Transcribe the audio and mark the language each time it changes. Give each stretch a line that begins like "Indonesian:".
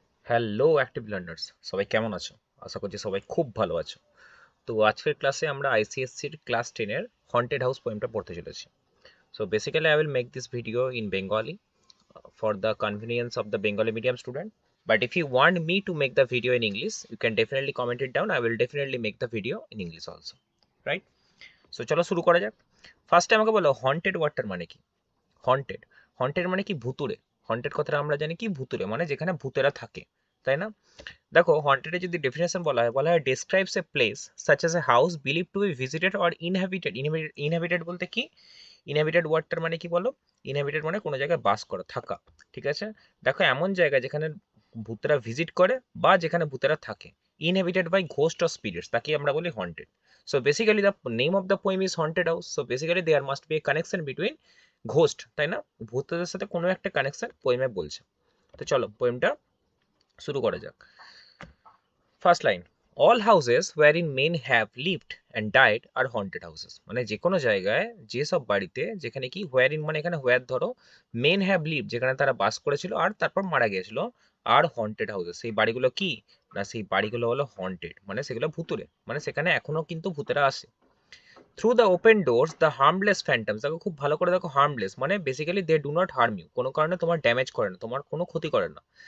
Bangla: Hello active learners, সবাই কেমন আছো? আশা করছি সবাই খুব ভালো আছো। তো আজকের ক্লাসে আমরা আইসিএসসির ক্লাস 10-এর হন্টেড হাউস পোয়েমটা পড়তে চলেছি।
English: So basically I will make this video in Bengali for the convenience of the Bengali medium student. But if you want me to make the video in English, you can definitely comment it down. I will definitely make the video in English also. Right? So
Bangla: চলো শুরু করা যাক। ফার্স্টে আমাকে বলো haunted ওয়ার্ডটার মানে কি? Haunted haunted মানে কি? ভুতুড়ে। হন্টেড কথাটা আমরা জানি কি? ভুতুড়ে মানে যেখানে ভূতেরা থাকে, তাই না? দেখো হন্টেডের যদি ডেফিনেশন বলা হয়
English: Describes a place such as a house believe to be visited or inhabited.
Bangla: Inhabited বলতে কি? ইনহ্যাবিটেড ওয়ার্ডটার মানে কি বলো? ইনহ্যাবিটেড মানে কোনো জায়গায় বাস করা, থাকা। ঠিক আছে, দেখো এমন জায়গা যেখানে ভূতেরা ভিজিট করে বা যেখানে ভূতেরা থাকে,
English: inhabited by ghost or spirits,
Bangla: তাকে আমরা বলি haunted.
English: So basically the name of the poem is haunted house. So basically there must be a connection between ghost,
Bangla: তাই না? ভূতদের সাথে কোনো একটা কানেকশন পোয়েমে বলছে। তো চলো পোয়েমটা শুরু করা যাক।
English: First line, all houses wherein men have lived and died are haunted houses।
Bangla: মানে যে কোনো জায়গায়, যেসব বাড়িতে, যেখানে কি wherein মানে এখানে where ধরো,
English: men have lived
Bangla: যেখানে তারা বাস করেছিল আর তারপর মারা গিয়েছিল, আর haunted houses সেই বাড়িগুলো কি না, সেই বাড়িগুলো হলো haunted মানে সেগুলো ভুতুড়ে, মানে সেখানে এখনো কিন্তু ভূতেরা আসে।
English: through the open doors the harmless phantoms,
Bangla: দেখো খুব ভালো করে দেখো, হার্মলেস মানে basically
English: they do not harm you,
Bangla: কোনো কারণে তোমার ড্যামেজ করে না, তোমার কোনো ক্ষতি করে না।